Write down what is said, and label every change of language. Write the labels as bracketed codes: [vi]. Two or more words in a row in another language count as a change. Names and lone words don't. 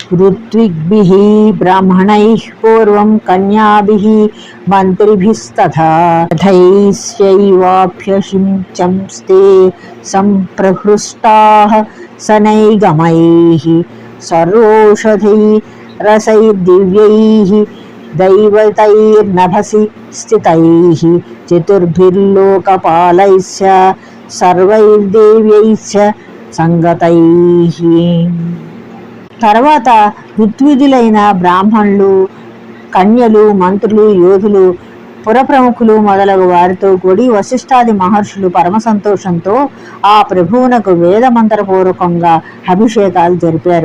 [sa] ऋत्विग्भिः ब्राह्मणैः पूर्वं कन्याभिः मन्त्रिभिस्तथा तथैश्चैवाभ्यषिञ्चंस्ते सम्प्रहृष्टाः सनैगमैः सर्वौषधैरसैर्दिव्यैः दैवतैर्नभसि स्थितैः चतुर्भिर्लोकपालैश्च सर्वैर्देव्यैश्च సంగతైః. [te] తర్వాత ఋత్విజులైన బ్రాహ్మణులు, కన్యలు, మంత్రులు, యోధులు, పురప్రముఖులు మొదలగు వారితో కూడి వశిష్ఠాది మహర్షులు పరమ సంతోషంతో ఆ ప్రభువునకు వేదమంత్రపూర్వకంగా అభిషేకాలు జరిపారు.